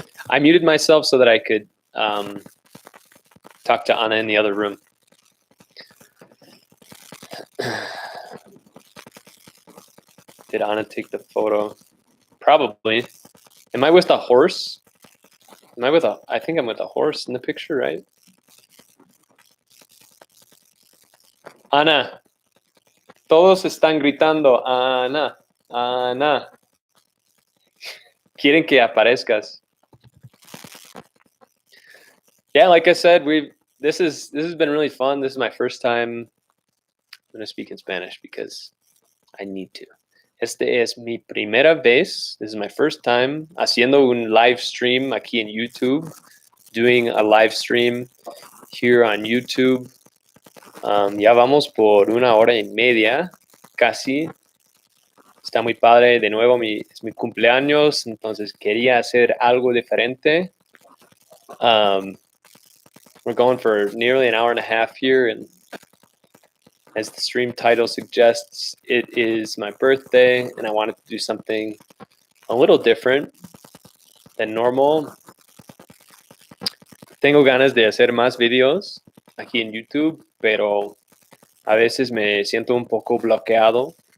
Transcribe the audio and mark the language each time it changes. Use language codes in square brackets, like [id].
[en] I muted myself so that I could talk to Anna in the other room. Did Anna take the photo? Probably. Am I with a horse? Am I with a? I think I'm with a horse in the picture, right? [es] Ana, todos están gritando, Ana, Ana. Quieren que aparezcas. [en] Yeah, like I said, this has been really fun. This is my first time. I'm gonna speak in Spanish because I need to. [es] Este es mi primera vez. [en] This is my first time [es] haciendo un live stream aquí en YouTube. [en] Doing a live stream here on YouTube. [es] Ya vamos por 1 hora y media, casi. Está muy padre. De nuevo, es mi cumpleaños, entonces quería hacer algo diferente. [en] We're going for nearly an hour and a half here, and as the stream title suggests, it is my birthday, and I wanted to do something a little different than normal. [es] Tengo ganas de hacer más videos aquí en YouTube, pero a veces me siento un poco bloqueado.